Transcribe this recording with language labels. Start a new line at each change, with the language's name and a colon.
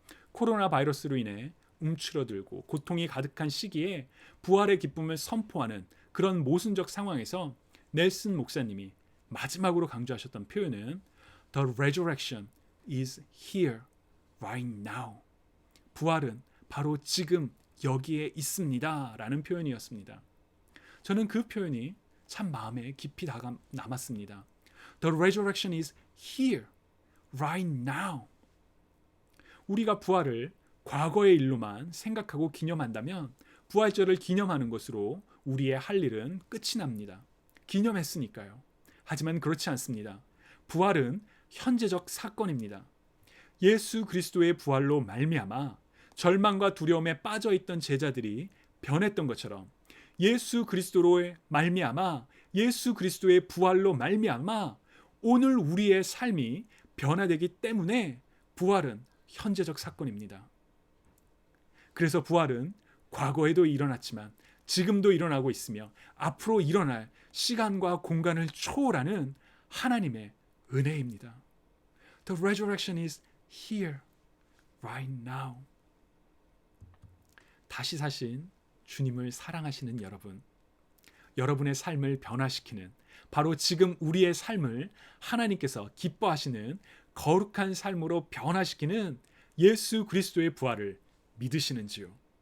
Korean: 코로나 바이러스로 인해 움츠러들고 고통이 가득한 시기에 부활의 기쁨을 선포하는 그런 모순적 상황에서 넬슨 목사님이 마지막으로 강조하셨던 표현은
English: The resurrection is here right now.
Korean: 부활은 바로 지금 여기에 있습니다 라는 표현이었습니다. 저는 그 표현이 참 마음에 깊이 남았습니다.
English: The resurrection is here right now.
Korean: 우리가 부활을 과거의 일로만 생각하고 기념한다면 부활절을 기념하는 것으로 우리의 할 일은 끝이 납니다. 기념했으니까요. 하지만 그렇지 않습니다. 부활은 현재적 사건입니다. 예수 그리스도의 부활로 말미암아 절망과 두려움에 빠져있던 제자들이 변했던 것처럼 예수 그리스도로 말미암아, 예수 그리스도의 부활로 말미암아 오늘 우리의 삶이 변화되기 때문에 부활은 현재적 사건입니다. 그래서 부활은 과거에도 일어났지만 지금도 일어나고 있으며 앞으로 일어날 시간과 공간을 초월하는 하나님의 은혜입니다.
English: The resurrection is here right now.
Korean: 다시 사신 주님을 사랑하시는 여러분, 여러분의 삶을 변화시키는, 바로 지금 우리의 삶을 하나님께서 기뻐하시는 거룩한 삶으로 변화시키는 예수 그리스도의 부활을 믿으시는지요?